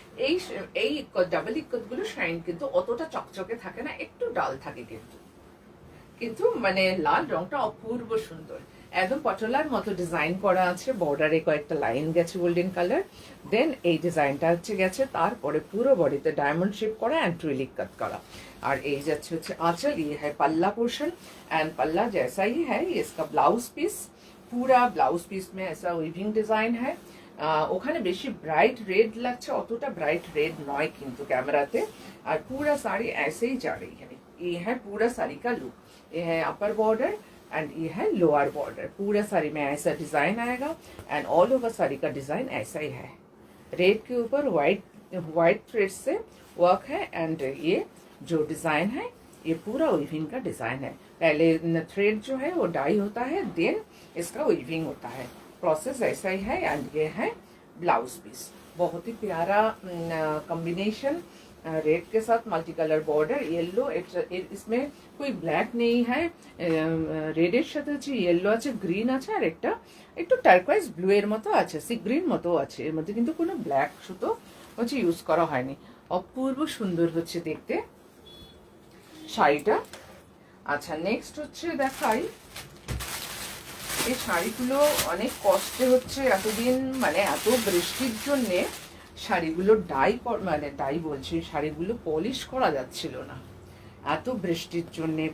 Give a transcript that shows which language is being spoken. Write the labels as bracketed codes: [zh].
[bn] এই এই ইক্কত, ডাবল ইক্কত গুলো শাইন কিন্তু অতটা চকচকে থাকে না, একটু ডাল থাকে, কিন্তু কিন্তু মানে লাল রংটা অপূর্ব সুন্দর, একদম পটলার মতো ডিজাইন করা আছে। বর্ডারে কয়েকটা লাইন গেছে গোল্ডেন কালার, দেন এই ডিজাইনটা হচ্ছে গেছে, তারপরে পুরো বডিতে ডায়মন্ড শেপ করা এন্ড টুইল ইক্কত করা। আর এই যাচ্ছে হচ্ছে [hi] आंचल, ये है पल्ला पोर्शन एंड पल्ला जैसा ही है ये इसका ब्लाउज पीस। पूरा ब्लाउज पीस में ऐसा वीविंग डिजाइन है। [bn] ওখানে বেশি ব্রাইট রেড লাগছে, অতটা ব্রাইট রেড নয় কিন্তু ক্যামেরাতে। আর পুরা শাড়ি [hi] ऐसे ही जा रही है। ये है पूरा साड़ी का लुक, ये है अपर बॉर्डर एंड ये है लोअर बॉर्डर। पूरा साड़ी में ऐसा डिजाइन आएगा एंड ऑल ओवर साड़ी का डिजाइन ऐसा ही है। रेड के ऊपर व्हाइट थ्रेड से वर्क है एंड ये जो डिजाइन है ये पूरा वीविंग का डिजाइन है। पहले थ्रेड जो है वो डाई होता है, देन इसका वीविंग होता है, प्रोसेस ऐसा ही है। एंड ये है ब्लाउज पीस, बहुत ही प्यारा कॉम्बिनेशन, रेड के साथ मल्टी कलर बॉर्डर, येलो, इसमें कोई ब्लैक नहीं है, [bn] रेडের সাথে হচ্ছে येलो আছে, গ্রিন আছে, আর একটা একটু টার্কোয়াইজ ব্লু এর মতো আছে, [hi] সি গ্রিন মতো আছে। [bn] এর মধ্যে কিন্তু কোনো ব্ল্যাক সুতো হচ্ছে ইউজ করা হয়নি। অপূর্ব সুন্দর হচ্ছে দেখতে শাড়িটা। আচ্ছা, নেক্সট হচ্ছে দেখাই, এই শাড়িগুলো অনেক কষ্টে হচ্ছে এতদিন, মানে এত বৃষ্টির জন্যে শাড়িগুলো ডাই বলছি, শাড়িগুলো পলিশ করা যাচ্ছিল না এত বৃষ্টির জন্যে।